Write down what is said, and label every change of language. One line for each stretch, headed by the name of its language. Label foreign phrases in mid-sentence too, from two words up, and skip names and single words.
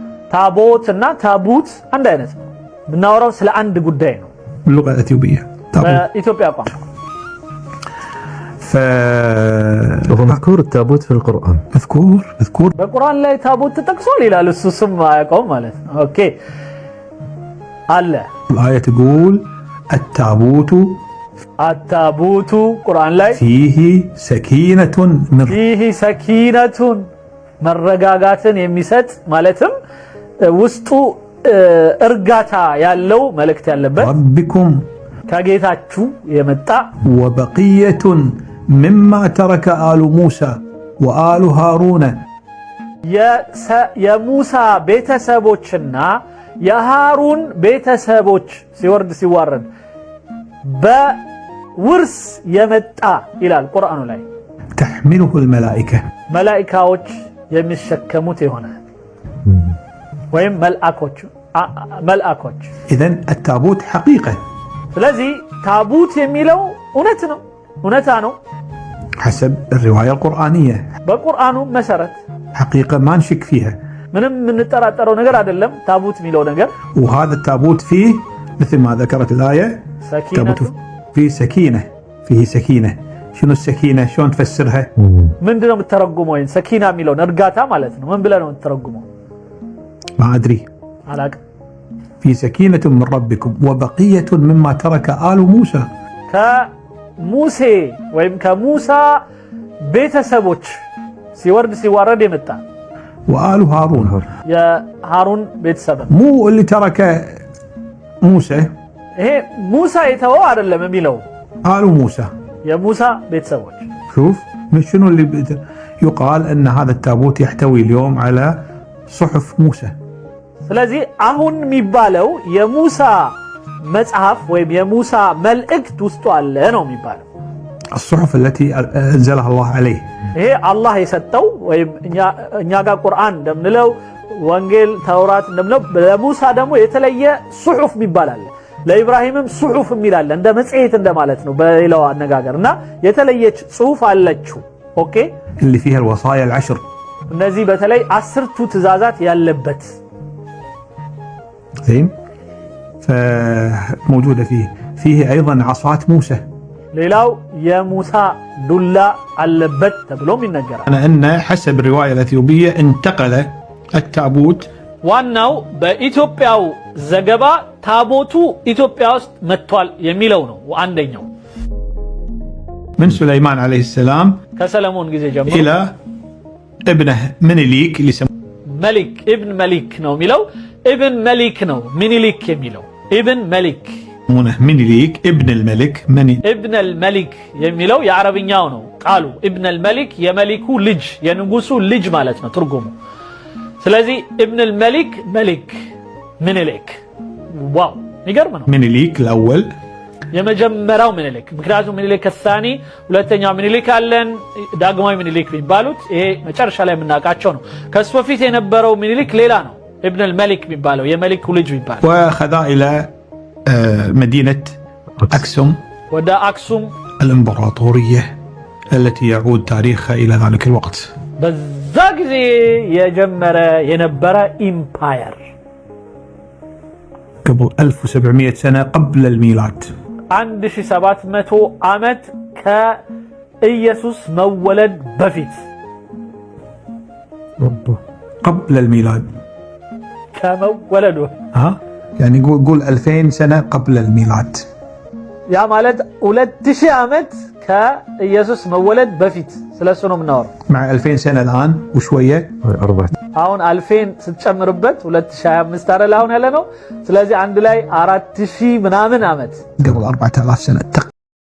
Amharic: ታቦት እና ታቡት አንድ አይነት ነው ብናወራው ስለ አንድ ጉዳይ ነው
Arabic: باللغة الأثيوبية
Amharic: ኢትዮጵያ ቋንቋ
Arabic: مذكور التابوت في القرآن مذكور
Amharic: በቁርአን ላይ ታቦት ተጠቅሷል ይላል እሱ ስም አያውቀውም ማለት ነው ኦኬ አለ
Arabic: الآية تقول التابوت
Amharic: ቁርአን ላይ
Arabic: فيه سكينة
Amharic: መረጋጋትን የሚሰጥ ማለትም ውስጡ እርጋታ ያለው መልእክት ያለበት ربكم ከጌታችሁ የመጣ
Arabic: وبقية مما ترك آل موسى وآل هارون
Amharic: የሙሳ ቤተሰቦችና የሃሩን ቤተሰቦች ሲወርድ ሲዋረድ በውርስ የመጣ ይላል ቁርአኑ ላይ
Arabic: تحمله الملائكة
Amharic: መላእክቶች የሚሸከሙት የሆነ ወይም መልአኮች
Arabic: إذن التابوت حقيقة
Amharic: ስለዚህ ታቡት የሚለው እውነታ ነው
Arabic: حسب الرواية القرآنية
Amharic: በቁርአኑ መሰረት
Arabic: حقيقة ما نشك فيها
Amharic: ምንም የምንጠራጠረው ነገር አይደለም ታቡት የሚለው ነገር
Arabic: وهذا التابوت فيه مثل ما ذكرت الآية فيه سكينة شنو السكينة شلون تفسرها
Amharic: ምንድነው የምትተረጉመው ሰኪና የሚለው እርጋታ ማለት ነው ምን ብለህ ነው የምትተረጉመው
Arabic: ما أدري
Amharic: አላቅ
Arabic: في سكينة من ربكم وبقية مما ترك آل موسى
Amharic: ከሙሴ ወይም ከሙሳ ቤተሰቦች ሲወርድ ሲዋረድ የመጣ
Arabic: وآل هارون يا هارون ቤተሰብ مو اللي ترك موسى
Amharic: ይሄ ሙሳ የተወው አይደለም የሚለው
Arabic: آل موسى
Amharic: የሙሳ ቤተሰቦች
Arabic: شوف شنو اللي يقال أن هذا التابوت يحتوي اليوم على صحف موسى
Amharic: ስለዚህ አሁን የሚባለው የሙሳ መጽሐፍ ወይም የሙሳ መልእክት ውስጥ አለ ነው የሚባለው
Arabic: الصحف التي أنزلها الله عليه
Amharic: ይሄ አላህ የሰጠው ወይም እኛ ጋር ቁርአን እንደምንለው ወንጌል ተውራት እንደምንለው ለሙሳ ደግሞ የተለየ ሱሑፍ ይባላል ለኢብራሂምም ሱሑፍ ይላል እንደ መጽሔት እንደማለት ነው በሌላው አነጋገርና የተለየች ጽሑፍ አለችው ኦኬ
Arabic: اللي فيها الوصايا العشر
Amharic: እነዚህ በተለይ 10ቱ ትእዛዛት ያለበት
Arabic: زين فموجودة فيه أيضا عصات موسى
Amharic: ሌላው የሙሳ ዱላ አለበት ተብሎም ይነገራል
Arabic: أن حسب الرواية الأثيوبية انتقل التابوت
Amharic: ዋናው በኢትዮጵያው ዘገባ ታቦቱ ኢትዮጵያ ውስጥ መጥቷል የሚለው ነው አንደኛው
Arabic: من سليمان عليه السلام
Amharic: ከሰለሞን ጊዜ ጀምሮ
Arabic: إلى ابنه منيليك اللي ملك ابن ملك
Amharic: ነው የሚለው
Arabic: ابن ملك
Amharic: ነው منيليك የሚለው
Arabic: ابن ملك منيليك ابن الملك ابن الملك
Amharic: የሚለው የአረብኛው ነው ቃሉ
Arabic: ابن الملك
Amharic: የመሊኩ ልጅ የንጉሱ ልጅ ማለት ነው ትርጉሙ ስለዚህ
Arabic: ابن الملك ملك منيليك
Amharic: ዋው ይገርም ነው
Arabic: منيليك الأول
Amharic: የመጀመሪያው ምኒልክ ምክንያቱም ምኒልክ الثاني ሁለተኛው ምኒልክ አለን ዳግማዊ ምኒልክ የሚባሉት ይሄ መጨረሻ ላይ የምናውቃቸው ነው ከሱ በፊት የነበረው ምኒልክ ሌላ ነው
Arabic: ابن الملك
Amharic: የሚባለው የመሊኩ ልጅ የሚባለው
Arabic: واخذ الى مدينة أكسوم
Amharic: ወደ አክሱም
Arabic: الإمبراطورية التي يعود تاريخها إلى ذلك الوقت
Amharic: በዛ ጊዜ የጀመረ የነበረ ኢምፓየር
Arabic: قبل 1700 سنة قبل الميلاد
Amharic: 1700 ዓመት ከኢየሱስ መወለድ በፊት
Arabic: قبل الميلاد
Amharic: ከመወለዱ
Arabic: يعني قول 2000 سنة قبل الميلاد
Amharic: ያ ማለት 2000 ዓመት ከኢየሱስ መወለድ በፊት ስለሱ ነው የምናወራው
Arabic: مع 2000 سنة الآن وشوية
Amharic: አሁን 2000 ስትጨምርበት 2025 አይደል አሁን ያለ ነው ስለዚህ አንድ ላይ 4000 ምናምን ዓመት
Arabic: قبل 4000 سنة